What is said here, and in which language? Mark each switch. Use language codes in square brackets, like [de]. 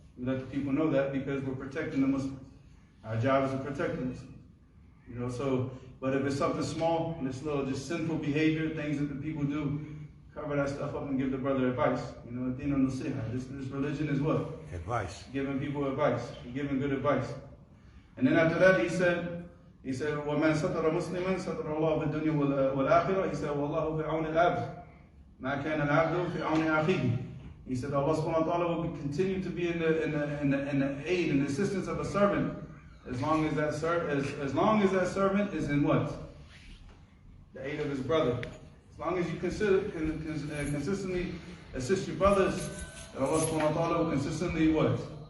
[en] We let the people know that because we're protecting the Muslims. Our job is to protect the Muslims. You know, so, but if it's something small, and it's little just sinful behavior, things that the people do, cover that stuff up and give the brother advice. You know, din al-nasiha. This religion is what? Advice. Giving people advice, giving good advice. And then after that he said, [ar] وَمَنْ سَتَرَ مُسْلِمًا سَتَرَ اللَّهُ فِي الدُّنْيَا وَالْآخِرَةِ. [en] He said, [ar] وَاللَّهُ فِي عَوْنِ الْعَبْدِ مَا كَانَ الْعَبْدُ فِي عَوْنِ أَخِيهِ. [en] He said Allah subhanahu wa ta'ala will continue to be in the aid and assistance of a servant as long as that servant is in what? The aid of his brother. As long as you consistently assist your brothers, Allah subhanahu wa ta'ala will consistently what?